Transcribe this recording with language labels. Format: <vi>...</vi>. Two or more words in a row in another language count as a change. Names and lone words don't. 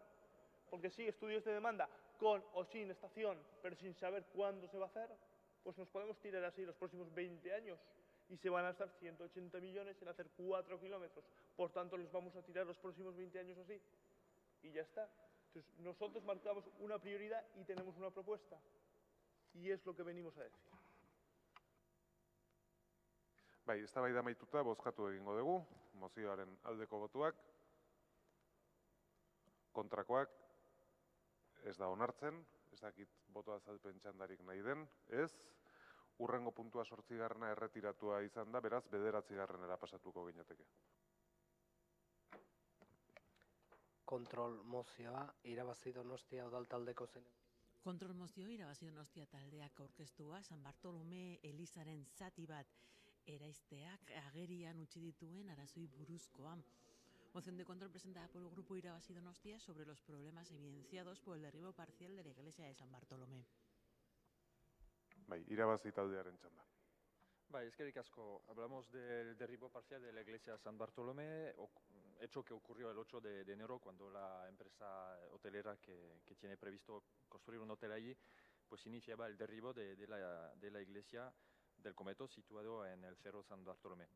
<es>Porque sí, estudios de demanda con o sin estación, pero sin saber cuándo se va a hacer, pues nos podemos tirar así los próximos 20 años. Y se van a gastar 180 millones en hacer 4 kilómetros. Por tanto, los vamos a tirar los próximos 20 años así. Y ya está. Entonces, nosotros marcamos una prioridad y tenemos una propuesta. Y es lo que venimos a decir.</es> <eu>Bai, eztabaida amaituta bozkatu egingo dugu, mozioaren aldeko botuak, kontrakoak ez da onartzen, ez dakit boto azalpen txandarik nahi den, ez, hurrengo puntua 8. erretiratua izan da, beraz, 9. pasatuko ginateke. Kontrol mozioa, irabazi Donostia udaltaldeko zen. Kontrol mozio irabazi Donostia taldeak aurkeztua San Bartolome Elizaren zati bat eraizteak agerian utzi dituen arazoi buruzkoa.</eu> <es>Moción de control presentada por el Grupo Irabazi Donostia sobre los problemas evidenciados por el derribo parcial de la iglesia de San Bartolomé.</es> <eu>Bai, irabazi taldearen txanda. Bai, eskerrik asko.</eu> <es>Hablamos del derribo parcial de la iglesia de San Bartolomé, hecho que ocurrió el 8 de enero cuando la empresa hotelera que tiene previsto construir un hotel allí, pues iniciaba el derribo de la iglesia del Cometo situado en el Cerro San Bartolomé.</es>